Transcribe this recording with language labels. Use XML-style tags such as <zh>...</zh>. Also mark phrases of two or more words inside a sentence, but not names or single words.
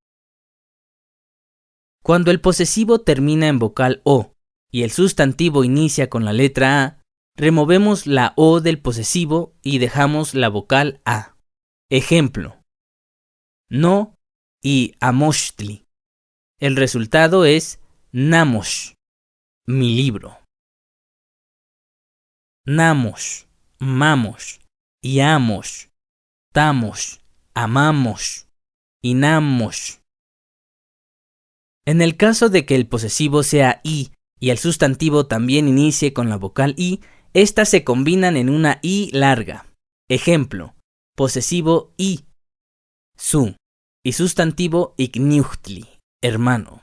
<es>Cuando el posesivo termina en vocal O y el sustantivo inicia con la letra A, removemos la O del posesivo y dejamos la vocal A. Ejemplo: no y amoshtli. El resultado es namosh, mi libro.</es> <nah>Namosh, mamosh, yamos, tamos, amamos, inamos.</nah> <es>En el caso de que el posesivo sea I y el sustantivo también inicie con la vocal I, estas se combinan en una I larga. Ejemplo: posesivo I, su, y sustantivo ikniuhtli, hermano.</es>